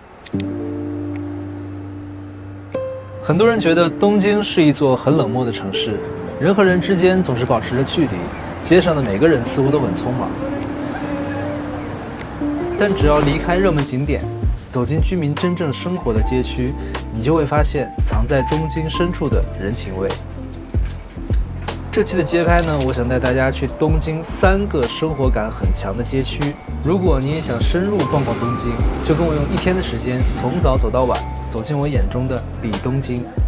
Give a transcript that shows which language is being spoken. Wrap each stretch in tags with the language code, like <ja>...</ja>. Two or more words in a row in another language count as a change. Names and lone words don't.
<zh>很多人觉得東京是一座很冷漠的城市，人和人之间总是保持着距離，街上的每個人似乎都很匆忙。但只要離開熱門景點，走進居民真正生活的街區，你就會發現藏在東京深處的人情味。這期的街拍呢，我想帶大家去東京3個生活感很強的街區。如果你也想深入逛逛東京，就跟我用1天的時間，從早走到晚，走進我眼中的裡東京。</zh>